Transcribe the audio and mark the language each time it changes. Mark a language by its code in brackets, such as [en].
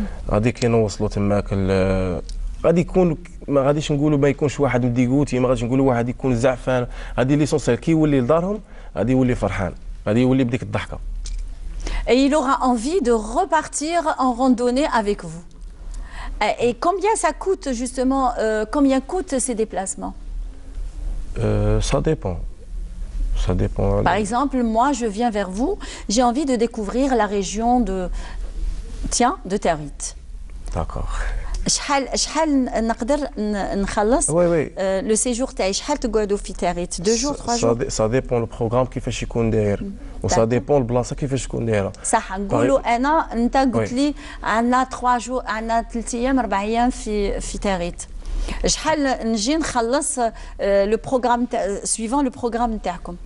[ar] غادي كي نوصلوا تماك غادي يكون ما غاديش نقولوا ما يكونش واحد مديكوتي، ما غاديش نقولوا واحد يكون زعفان، غادي ليسونسيال كي يولي لدارهم غادي يولي فرحان، غادي يولي بديك الضحكه. [fr] Et il aura envie de repartir en randonnée avec vous. Et combien ça coûte justement, combien coûtent ces déplacements? Ça dépend. Ça dépend. Par exemple, moi, je viens vers vous, j'ai envie de découvrir la région de Territ. D'accord. [ar] شحال نقدر نخلص لو سيجور تاعي شحال تقعدوا في تاريت [fr] 2 jours 3 jours [ar] سا ديبون لو بروغرام كيفاش يكون داير وسا ديبون البلاصه كيفاش تكون دايره صح نقولوا انا انت قلت لي عندنا [fr] 3 jours [ar] عندنا 3 ايام 4 ايام في تاريت شحال نجي نخلص لو بروغرام سويفون لو بروغرام نتاعكم